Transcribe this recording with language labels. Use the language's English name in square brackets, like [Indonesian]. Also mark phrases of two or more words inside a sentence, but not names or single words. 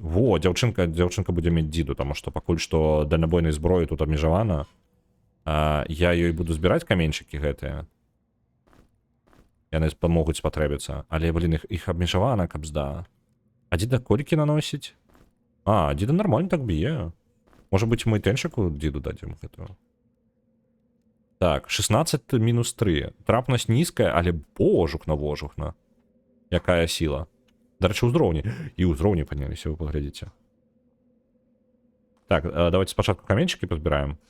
[Belarusian] Во, дзяўчынка будзе мець дзіду, таму што пакуль што дальнабойнай зброі тут абмежавана. Я ёй буду збіраць каменьчыкі гэтыя. Яны могуць спатрэбіцца. Але, блин, іх абмежавана, кабзда. А дзіда колькі наносіць? Дзіда нормально так б'е. [Russian] Может быть, [Belarusian] мы тэнчыку дзіду дадзім гэтую. Так, 16 минус 3. Трапнасць нізкая, але божухна. Якая сіла. Дарэчы, ўзроўні. І ўзроўні падняліся, вы паглядзіце. Так, давайте спачатку каменчыкі пазбіраем.